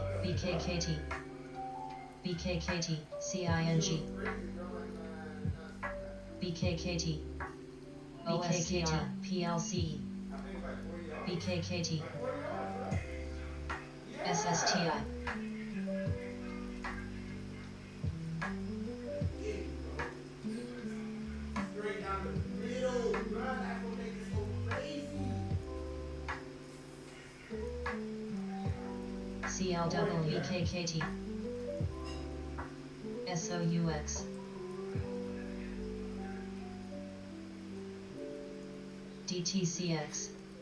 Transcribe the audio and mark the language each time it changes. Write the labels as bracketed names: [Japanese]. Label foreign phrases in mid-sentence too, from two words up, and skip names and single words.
[English] BKKT. BKKT. CING. BKKT. BKKT. PLC. BKKT. SSTI. Straight down the middle, bro. That's what makes it so crazy. CLW. BKKT. SOUX. DTCX.